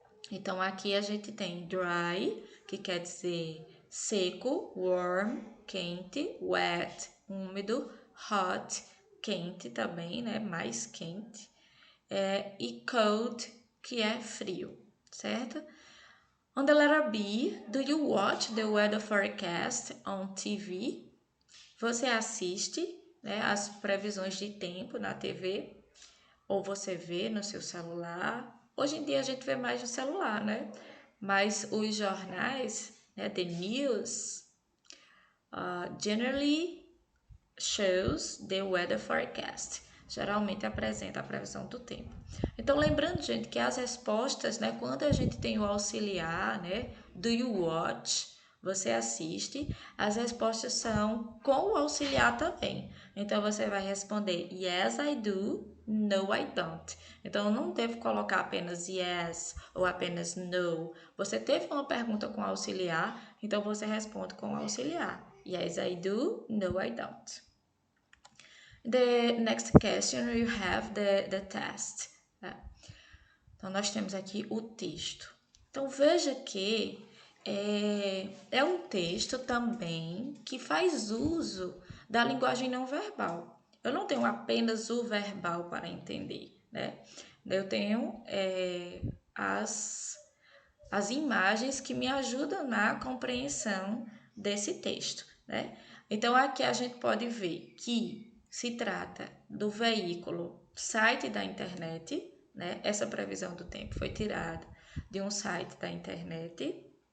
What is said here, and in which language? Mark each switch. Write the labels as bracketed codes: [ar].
[pt] Então, aqui a gente tem dry, que quer dizer seco, warm, quente, wet, úmido, hot, quente também, mais quente, e cold, que é frio, certo? [en] On the letter B, do you watch the weather forecast on TV? [pt] Você assiste as previsões de tempo na TV? Ou você vê no seu celular? Hoje em dia a gente vê mais no celular, Mas os jornais, [en] the news, generally shows the weather forecast. [pt] Geralmente apresenta a previsão do tempo. Então, lembrando, gente, que as respostas, quando a gente tem o auxiliar, [en] do you watch, [pt] você assiste, as respostas são com o auxiliar também. Então, você vai responder [en] yes, I do, no, I don't. [pt] Então, eu não devo colocar apenas yes ou apenas no. Você teve uma pergunta com auxiliar, então você responde com auxiliar. [en] Yes, I do, no, I don't. The next question you have the test. [pt] Então, nós temos aqui o texto. Então, veja que é um texto também que faz uso da linguagem não verbal. Eu não tenho apenas o verbal para entender, Eu tenho as imagens que me ajudam na compreensão desse texto, Então, aqui a gente pode ver que se trata do veículo site da internet, Essa previsão do tempo foi tirada de um site da internet.